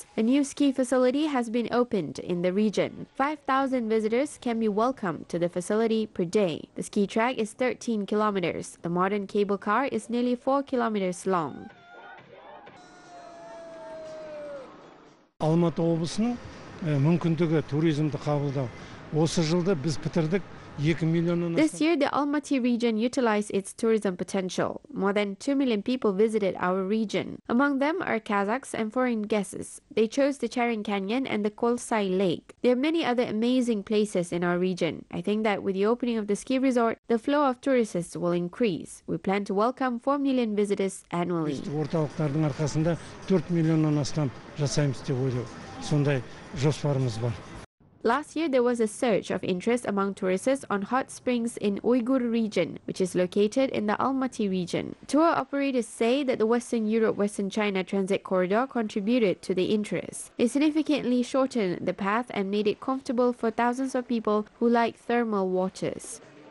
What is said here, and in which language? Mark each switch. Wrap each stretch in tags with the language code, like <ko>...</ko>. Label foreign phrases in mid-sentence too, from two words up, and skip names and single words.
<en>A new ski facility has been opened in the region. 5,000 visitors can be welcomed to the facility per day. The ski track is 13 kilometers. The modern cable car is nearly 4 kilometers long.</en> <kk>Almaty облысының мүмкіндігі туризмді қабылдау. Осы жылда біз бітірдік.</kk> <en>This year, the Almaty region utilized its tourism potential. More than 2 million people visited our region. Among them are Kazakhs and foreign guests. They chose the Charin Canyon and the Kolsai Lake. There are many other amazing places in our region. I think that with the opening of the ski resort, the flow of tourists will increase. We plan to welcome 4 million visitors annually.</en> <kk>Орталықтардың арқасында 4 миллионнан астам жасаймыз деп ойлау. Сондай жоспарымыз бар.</kk> <en>Last year, there was a surge of interest among tourists on hot springs in Uyghur region, which is located in the Almaty region. Tour operators say that the Western Europe-Western China transit corridor contributed to the interest. It significantly shortened the path and made it comfortable for thousands of people who like thermal waters.</en>